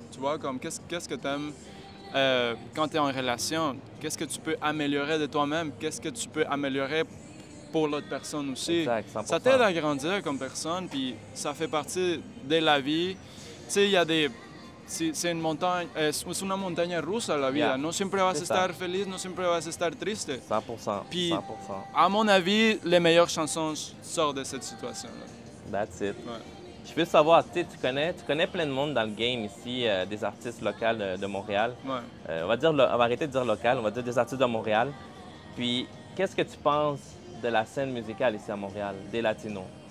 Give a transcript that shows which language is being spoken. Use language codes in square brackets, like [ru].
[fr] Tu vois, comme qu'est-ce que tu aimes quand tu es en relation? Qu'est-ce que tu peux améliorer de toi-même? Qu'est-ce que tu peux améliorer pour l'autre personne aussi? Exact, 100%. Ça t'aide à grandir comme personne, puis ça fait partie de la vie. Tu sais, il y a des... C'est une montagne, [es] es una montaña rusa la vida. No siempre vas a estar feliz, no siempre vas a estar triste. 100%. [fr] Puis, 100%. à mon avis, les meilleures chansons sortent de cette situation-là. [en] That's it. [fr] Ouais. Je veux savoir, tu connais plein de monde dans le game ici, des artistes locaux de Montréal. Ouais. On va arrêter de dire local, on va dire des artistes de Montréal. Puis, qu'est-ce que tu penses de la scène musicale ici à Montréal, des latinos?